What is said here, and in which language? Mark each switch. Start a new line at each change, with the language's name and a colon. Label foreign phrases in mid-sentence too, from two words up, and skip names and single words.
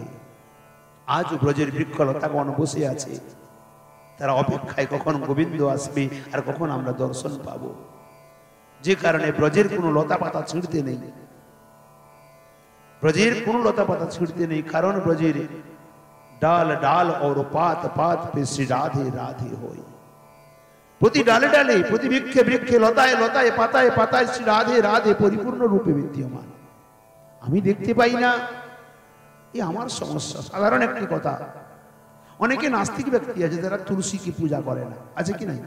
Bangla: আজ ব্রজের বৃক্ষলতাগণ বসে আছে, তারা অপেক্ষায় কখন গোবিন্দ আসবে আর কখন আমরা দর্শন পাব। যে কারণে ব্রজের কোনো লতা পাতা ছিঁড়তে নেই, ব্রজের কোনো লতা পাতা ছিঁড়তে নেই, কারণ ব্রজের ডাল ডাল
Hindi: और पात पात पे श्री राधे राधे होई।
Bangla: প্রতি ডালে ডালে, প্রতি বৃক্ষে বৃক্ষে, লতায় লতায়, পাতায় পাতায় শ্রী রাধে রাধে পরিপূর্ণ রূপে বিদ্যমান। আমি দেখতে পাই না, এই আমার সমস্যা। সাধারণ একটি কথা, অনেকে নাস্তিক ব্যক্তি আছে যারা তুলসীকে পূজা করে না, আছে কি নাই?